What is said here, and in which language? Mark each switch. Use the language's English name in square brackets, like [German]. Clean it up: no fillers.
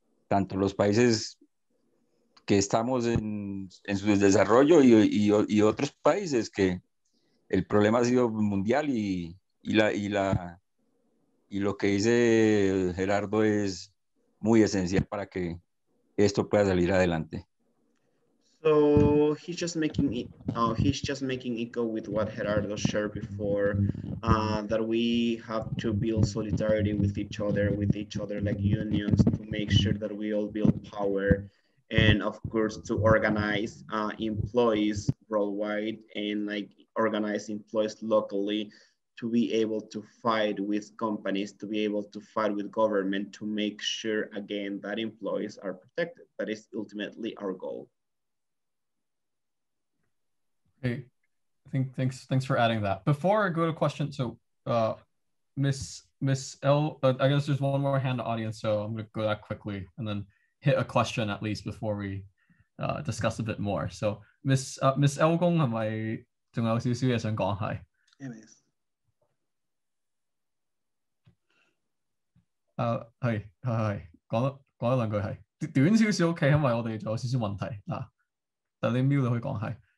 [Spanish] Tanto los países que estamos en su desarrollo y otros países que el problema ha sido mundial y lo que dice Gerardo es muy esencial para que esto pueda salir adelante. [English] So he's just making echo with what Gerardo shared before, that we have to build solidarity with each other like unions, to make sure that we all build power, and of course to organize employees worldwide and like organize employees locally, to be able to fight with companies, to be able to fight with government, to make sure again that employees are protected. That is ultimately our goal. Hey, thanks for adding that. Before I go to question, so Miss L, I guess there's one more hand in the audience, so I'm going to go that quickly and then hit a question at least before we discuss a bit more. [Cantonese] So Miss L 公係咪仲有少少嘢想講係？係講一兩句係短少少 OK， 因為我哋仲有少少問題嗱，但你 mute 你可以講係。